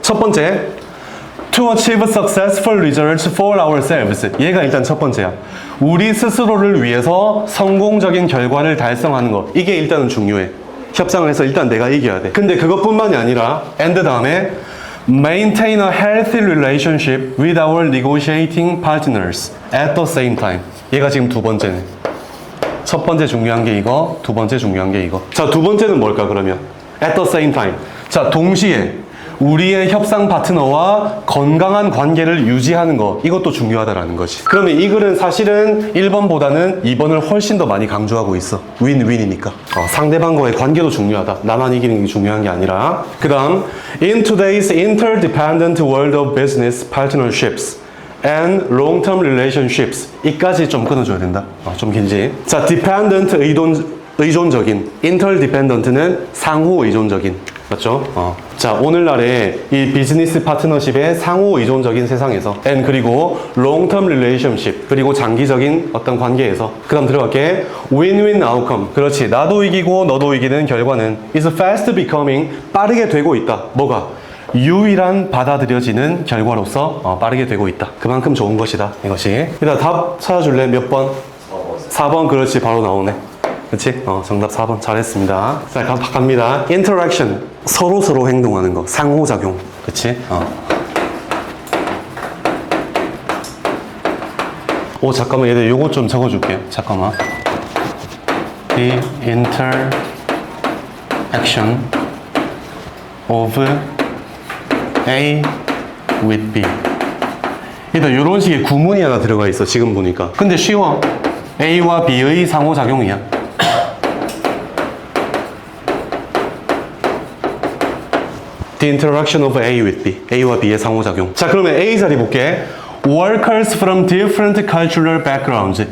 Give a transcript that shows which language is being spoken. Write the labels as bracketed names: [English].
[Korean] 첫 번째, [English] to achieve successful results for ourselves. [Korean] 얘가 일단 첫 번째야. 우리 스스로를 위해서 성공적인 결과를 달성하는 거. 이게 일단은 중요해. 협상을 해서 일단 내가 이겨야 돼. 근데 그것뿐만이 아니라 [English] and 다음에 maintain a healthy relationship with our negotiating partners at the same time. [Korean] 얘가 지금 두 번째네. 첫 번째 중요한 게 이거, 두 번째 중요한 게 이거. 자, 두 번째는 뭘까 그러면? [English] At the same time. [Korean] 자, 동시에 우리의 협상 파트너와 건강한 관계를 유지하는 거, 이것도 중요하다라는 거지. 그러면 이 글은 사실은 1번보다는 2번을 훨씬 더 많이 강조하고 있어. 윈윈이니까. 상대방과의 관계도 중요하다. 나만 이기는 게 중요한 게 아니라. 그 다음, [English] in today's interdependent world of business partnerships and long-term relationships. [Korean] 이까지 좀 끊어줘야 된다. 좀 길지. 자, dependent 의존적인, interdependent는 상호 의존적인. 맞죠? 자, 오늘날의 이 비즈니스 파트너십의 상호 의존적인 세상에서 and 그리고 [English] long-term relationship [Korean] 그리고 장기적인 어떤 관계에서 그 다음 들어갈게. [English] win-win outcome. [Korean] 그렇지. 나도 이기고 너도 이기는 결과는 [English] is fast becoming [Korean] 빠르게 되고 있다. 뭐가? 유일한 받아들여지는 결과로서 빠르게 되고 있다. 그만큼 좋은 것이다. 이것이. 일단 답 찾아줄래? 몇 번? 4번. 그렇지. 바로 나오네. 그렇지? 정답 4번. 잘했습니다. 자, 갑니다. interaction. 서로 행동하는 거. 상호작용. 그렇지? 오, 잠깐만. 얘들 요거 좀 적어줄게. 잠깐만. [English] The interaction of A with B. [Korean] 일단 요런 식의 구문이 하나 들어가 있어. 지금 보니까. 근데 쉬워. A와 B의 상호작용이야. [English] The interaction of A with B. [Korean] A와 B의 상호작용. 자, 그러면 A 자리 볼게. [English] Workers from different cultural backgrounds.